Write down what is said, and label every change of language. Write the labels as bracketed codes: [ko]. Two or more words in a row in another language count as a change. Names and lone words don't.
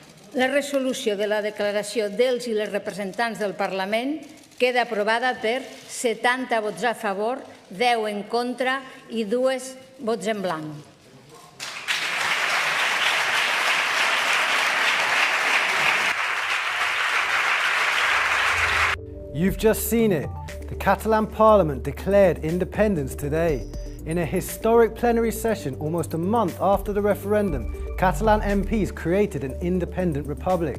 [ca] La resolució de la declaració dels i les representants del Parlament queda aprovada per 70 vots a favor, 10 en contra i 2 vots en blanc. [en] You've just seen it. The Catalan Parliament declared independence today. In a historic plenary session almost a month after the referendum, Catalan MPs created an independent republic.